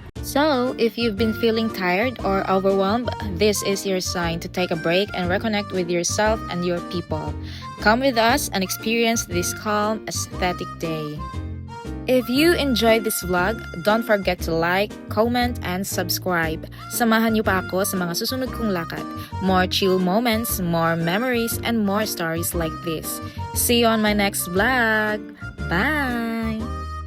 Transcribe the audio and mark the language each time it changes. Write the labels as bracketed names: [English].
[English] So, if you've been feeling tired or overwhelmed, this is your sign to take a break and reconnect with yourself and your people. Come with us and experience this calm, aesthetic day. If you enjoyed this vlog, don't forget to like, comment, and subscribe. [Filipino] Samahan niyo pa ako sa mga susunod kong lakad. [English] More chill moments, more memories, and more stories like this. See you on my next vlog. Bye!